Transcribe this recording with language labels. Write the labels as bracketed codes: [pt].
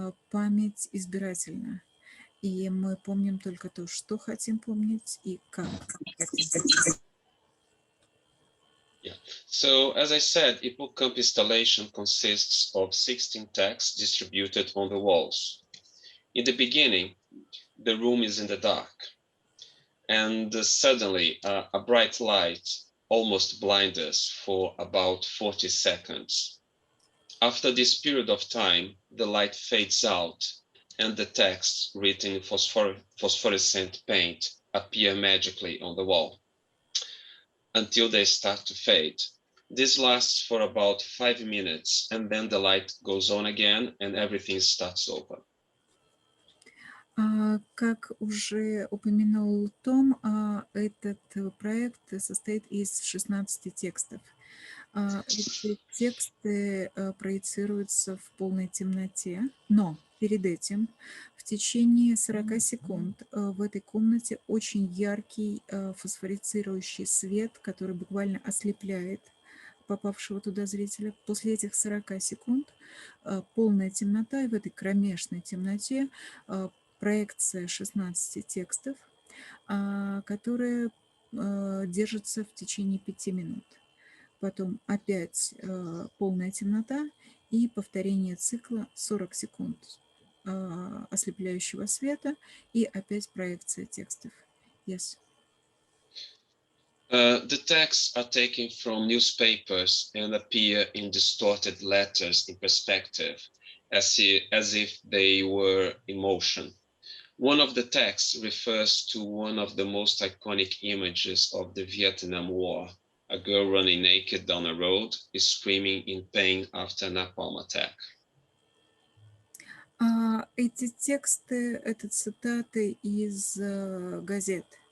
[ru] Память избирательна. И мы помним только то, что хотим помнить и как хотим. [en] Yeah. So as I said, Hippocamp installation consists of 16 texts distributed on the walls. In the beginning, the room is in the dark, and suddenly a bright light almost blinds us for about 40 seconds. After this period of time, the light fades out and the texts written in phosphorescent paint appear magically on the wall until they start to fade. This lasts for about 5 minutes, and then the light goes on again and everything starts over. [ru] Как уже упомянул Том, этот проект состоит из 16 текстов. Эти тексты проецируются в полной темноте, но перед этим в течение 40 секунд в этой комнате очень яркий фосфорицирующий свет, который буквально ослепляет попавшего туда зрителя. После этих 40 секунд полная темнота, и в этой кромешной темноте проекция 16 текстов, которые держатся в течение 5 минут. Потом опять полная темнота и повторение цикла 40 секунд ослепляющего света и опять проекция текстов. [en] Yes. The texts are taken from newspapers and appear in distorted letters in perspective, as if they were in motion. One of the texts refers to one of the most iconic images of the Vietnam War, a girl running naked down a road, screaming in pain after a napalm attack. [ru] Эти тексты — это цитаты из газет.